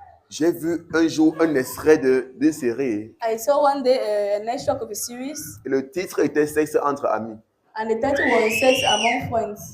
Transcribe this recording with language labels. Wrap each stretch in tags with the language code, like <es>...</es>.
<fr>J'ai vu un jour un extrait d'une série</fr> <en>I saw one day an extract of a series,</en> <fr>et le titre était Sexe entre amis.</fr> <en>And the title was Sex Among Friends.</en>